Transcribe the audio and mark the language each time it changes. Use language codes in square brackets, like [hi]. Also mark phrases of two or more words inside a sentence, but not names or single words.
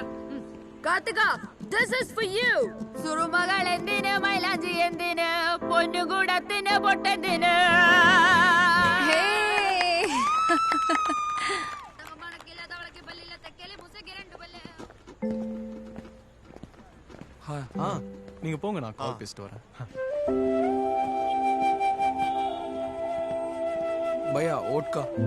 [ml] കാർത്തിക, [en] this is for you. [ml] സുറുമകൾ എന്തിന്, മൈലാഞ്ചി എന്തിന്, പൊന്നുകൂടത്തിന് പൊട്ടെന്തിന്. [ta] நீங்க போங்க, நான் கால் பேசிட்டு வரேன். பையா ஓட்கா.